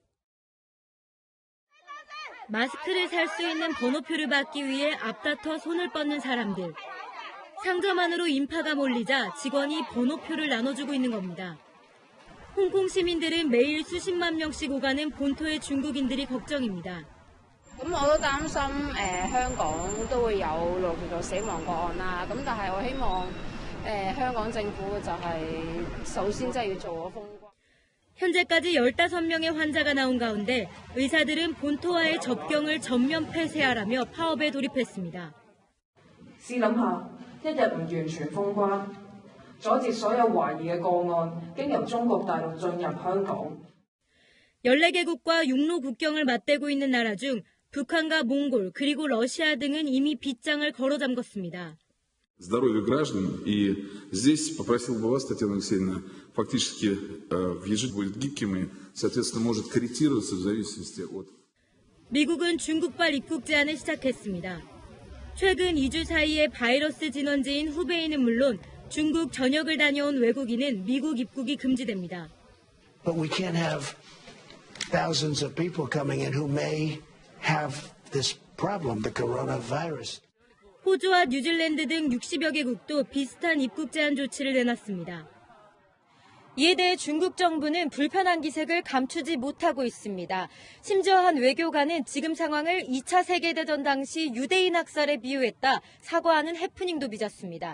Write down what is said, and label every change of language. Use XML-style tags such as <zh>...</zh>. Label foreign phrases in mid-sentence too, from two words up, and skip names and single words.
<ko>마스크를 살 수 있는 번호표를 받기 위해 앞다퉈 손을 뻗는 사람들. 상점 안으로 인파가 몰리자 직원이 번호표를 나눠주고 있는 겁니다. 홍콩 시민들은 매일 수십만 명씩 오가는 본토의 중국인들이 걱정입니다.</ko> <yue>咁我都擔心香港都會有陸續死亡個案啦。咁但係我希望香港政府就係首先真係要做個封關。</yue> <ko>현재까지 15명의 환자가 나온 가운데 의사들은 본토와의 접경을 전면 폐쇄하라며 파업에 돌입했습니다.</ko> <yue>試諗下，一日唔完全封關，阻截所有懷疑嘅個案經由中國大陸進入香港。</yue> <ko>14개국과 육로 국경을 맞대고 있는 나라 중 북한과 몽골 그리고 러시아 등은 이미 빗장을 걸어 잠궜습니다.</ko> <ru>Здоровье граждан, и здесь попросил бы вас, Татьяна Алексеевна, фактически въезжать будет гибким и, соответственно, может корректироваться в зависимости от...</ru> <ko>미국은 중국발 입국 제한을 시작했습니다. 최근 2주 사이에 바이러스 진원지인 후베이는 물론 중국 전역을 다녀온 외국인은 미국 입국이 금지됩니다.</ko> <en>But we can't have thousands of people coming in who may have this problem, the coronavirus.</en> <ko>호주와 뉴질랜드 등 60여 개국도 비슷한 입국 제한 조치를 내놨습니다. 이에 대해 중국 정부는 불편한 기색을 감추지 못하고 있습니다. 심지어 한 외교관은 지금 상황을 2차 세계대전 당시 유대인 학살에 비유했다 사과하는 해프닝도 빚었습니다.</ko>